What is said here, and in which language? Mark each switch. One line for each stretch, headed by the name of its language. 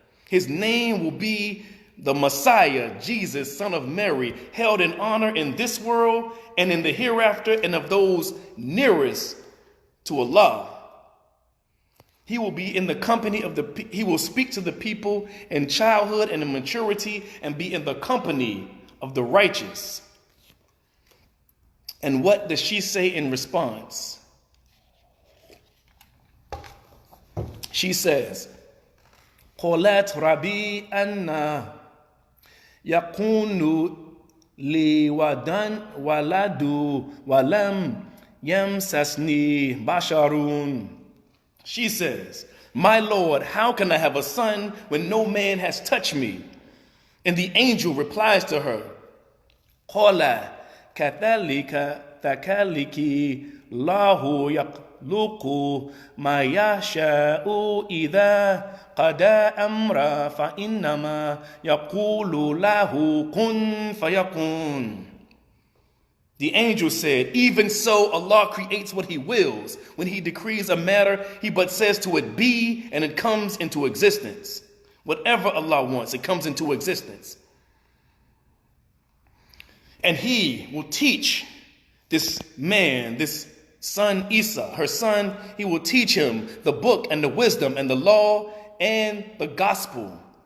English: His name will be the Messiah, Jesus, son of Mary, held in honor in this world and in the hereafter, and of those nearest to Allah. He will be in the company of he will speak to the people in childhood and in maturity, and be in the company of the righteous. And what does she say in response? She says,
Arabic: قَالَتْ رَبِّي أَنَّ يَكُونُ لِي وَلَدٌ وَلَمْ يَمْسَسْنِي بَشَرٌ.
English: She says, my Lord, how can I have a son when no man has touched me? And the angel replies to her,
Arabic: قَالَ كَذَلِكَ فَكَذَلِكِ اللَّهُ يَخْلُقُ مَا يَشَاءُ إِذَا قَضَى أَمْرًا فَإِنَّمَا يَقُولُ لَهُ كُن فَيَكُونُ.
English: The angel said, even so Allah creates what he wills. When he decrees a matter, he but says to it be, and it comes into existence. Whatever Allah wants, it comes into existence. And he will teach this man, this son Isa, her son, he will teach him the book and the wisdom and the law and the gospel.